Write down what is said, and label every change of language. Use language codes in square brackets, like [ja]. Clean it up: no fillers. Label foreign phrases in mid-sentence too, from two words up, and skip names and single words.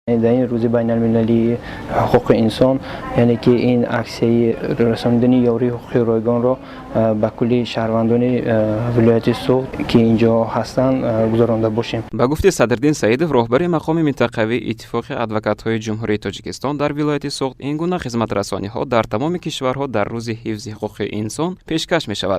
[fa] در این روز [tg] байналмилалии ҳуқуқи инсон, [fa] یعنی که این [tg] аксияи расондани ёрии ҳуқуқи ройгон ро ба кулли шаҳрвандони вилояти сугд ки инҷо ҳастанд гузаронда бошем. ба гуфти Садриддин Саидов, роҳбари мақоми минтақавии иттифоқи адвакатхои ҷумҳурии Тоҷикистон дар вилояти сугд, ингуна хизматрасониҳо дар тамоми кишварҳо дар рӯзи ҳифзи ҳуқуқи инсон пешкаш мешавад.